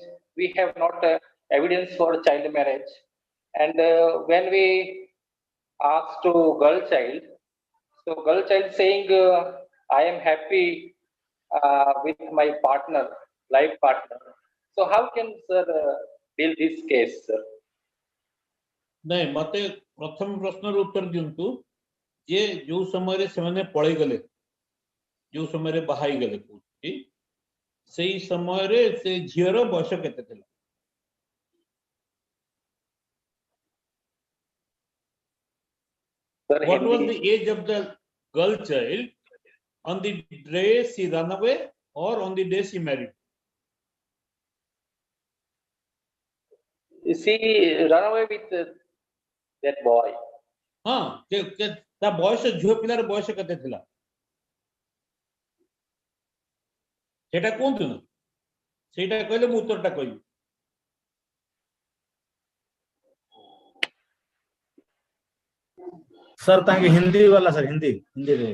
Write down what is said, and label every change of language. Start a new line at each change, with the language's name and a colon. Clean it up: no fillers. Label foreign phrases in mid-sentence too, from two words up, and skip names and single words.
English: We have not evidence for child marriage. And when we ask to girl child, so girl child saying, I am happy with my partner, life partner. So how can sir deal this case, sir?
Odia: ନାହିଁ ମତେ ପ୍ରଥମ ପ୍ରଶ୍ନ ଉତ୍ତର ଦିଅନ୍ତୁ ଯେ ଯେଉଁ ସମୟ ରେ ସେ ପଳେଇ ଗଲେ ଯେଉଁ ସମୟ ରେ ବାହା ହୋଇ ଗଲେ ପୁଛି ସେହି ସମୟ ରେ ସେ ଝିଅର ବୟସ କେତେ ଥିଲା
English: Sir, what was Hindi. the age of the girl child on the day she ran away or on the day she married She run away with that boy.
Odia: ହଁ କେତେ ବୟସ ଝିଅ ପିଲାର ବୟସ କେତେ ଥିଲା ସେଟା କୋଉଠୁ ସେଟା କହିଲେ ମୁଁ ଉତ୍ତରଟା କହିବି ସାର ତାକି ହିନ୍ଦୀ ୱାଲା ସାର ହିନ୍ଦୀ ରେ